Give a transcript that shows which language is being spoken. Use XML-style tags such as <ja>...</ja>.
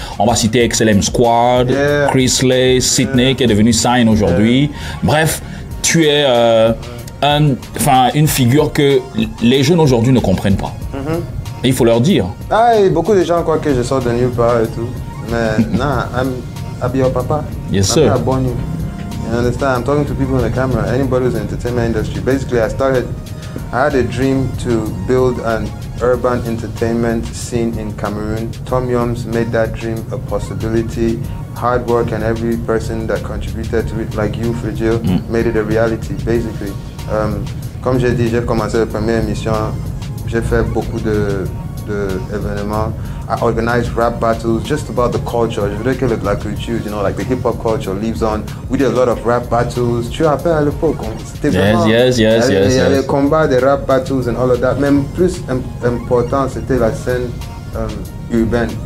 <fr>On va citer XLM Squad, Chris Lay, Sydney, qui est devenu Sign aujourd'hui. Bref, tu es une figure que les jeunes aujourd'hui ne comprennent pas. Et il faut leur dire. Ah, et beaucoup de gens croient que je sors de nulle part et tout.</fr> <en>Mais nah, I'll be your papa. Yes, sir. I'm born you. You understand? I'm talking to people on the camera. Anybody who's in the entertainment industry. Basically, I had a dream to build an urban entertainment scene in Cameroon. Tom Yoms made that dream a possibility. Hard work and every person that contributed to it, like you, Frigil, made it a reality, basically.</en> <fr>Comme j'ai dit, j'ai commencé la première émission. J'ai fait beaucoup d'événements.</fr> <en>I organized rap battles just about the culture.</en> <fr>Je voudrais que la culture,</fr> <en>you know, like the hip-hop culture lives on. We did a lot of rap battles.</en> <fr>Tu te rappelles à l'époque?</fr> <en>Yes.</en> <fr>Il y avait les combats des rap battles</fr> <en>and all of that.</en> <fr>Même plus important, c'était la scène urbaine.</fr>